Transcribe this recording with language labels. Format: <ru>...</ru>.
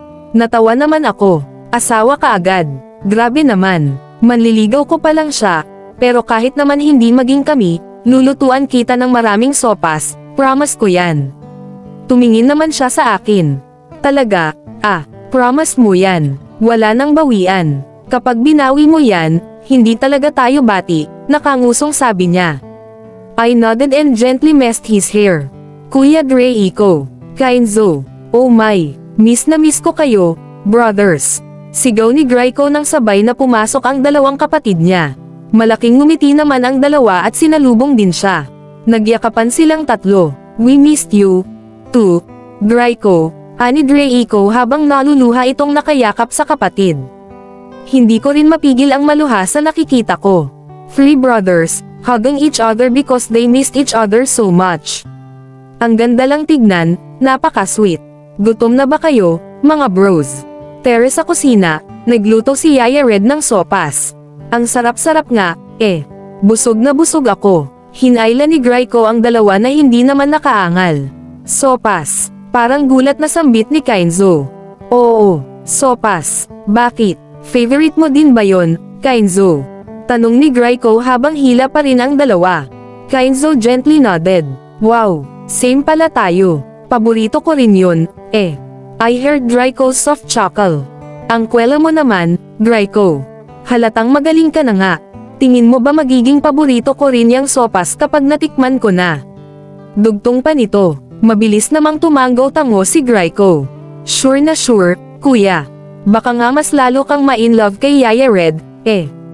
<tl>Natawa naman ako, asawa ka agad, grabe naman, manliligaw ko pa lang siya, pero kahit naman hindi maging kami, lulutuan kita ng maraming sopas, promise ko yan. Tumingin naman siya sa akin. Talaga, promise mo yan, wala nang bawian. Kapag binawi mo yan, hindi talaga tayo bati, nakangusong sabi niya.</tl> <en>I nodded and gently messed his hair.</en> <tl>Kuya Draco, Kainzo,</tl> <en>oh my,</en> <tl>miss na miss ko kayo, brothers. Sigaw ni Draco nang sabay na pumasok ang dalawang kapatid niya. Malaking ngumiti naman ang dalawa at sinalubong din siya. Nagyakapan silang tatlo.</tl> <en>We missed you, too,</en> <tl>Draco, ani Draco habang naluluha itong nakayakap sa kapatid. Hindi ko rin mapigil ang maluha sa nakikita ko.</tl> <en>Three brothers, hugging each other because they missed each other so much.</en> <tl>Ang ganda lang tignan, napaka-sweet. Gutom na ba kayo, mga bros? Tere sa kusina, nagluto si Yaya Red ng sopas. Ang sarap-sarap nga, eh. Busog na busog ako. Hinayla ni Draco ang dalawa na hindi naman nakaangal. Sopas. Parang gulat na sambit ni Kainzo. Oo, sopas. Bakit? Favorite mo din ba yon, Kainzo? Tanong ni Draco habang hila pa rin ang dalawa.</tl> <en>Kainzo gently nodded.</en> <tl>Wow, same pala tayo. Paborito ko rin yun, eh.</tl> <en>I heard Draco's soft chuckle.</en> <tl>Ang kwela mo naman, Draco. Halatang magaling ka na nga. Tingin mo ba magiging paborito ko rin yung sopas kapag natikman ko na? Dugtong pa nito. Mabilis namang tumanggaw tango si Draco. Sure na sure, kuya. Baka nga mas lalo kang ma-in-love kay Yaya Red, eh.</tl>